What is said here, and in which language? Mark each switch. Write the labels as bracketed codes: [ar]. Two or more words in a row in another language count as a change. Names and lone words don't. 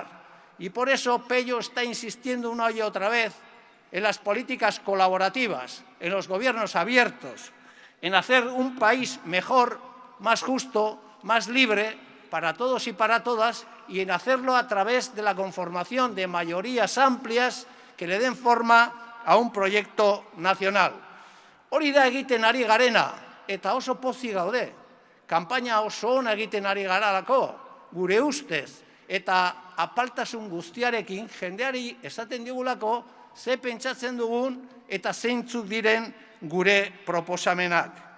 [es] Y por eso Pello está insistiendo una y otra vez en las políticas colaborativas, en los gobiernos abiertos, en hacer un país mejor, más justo, más libre para todos y para todas, y en hacerlo a través de la conformación de mayorías amplias que le den forma a un proyecto nacional. [eu] Hori da egiten ari garena, eta oso pozik gaude. Kanpaina oso ona egiten ari garalako, gure ustez. eta apaltasun guztiarekin jendeari esaten digulako ze pentsatzen dugun eta zeintzuk diren gure proposamenak.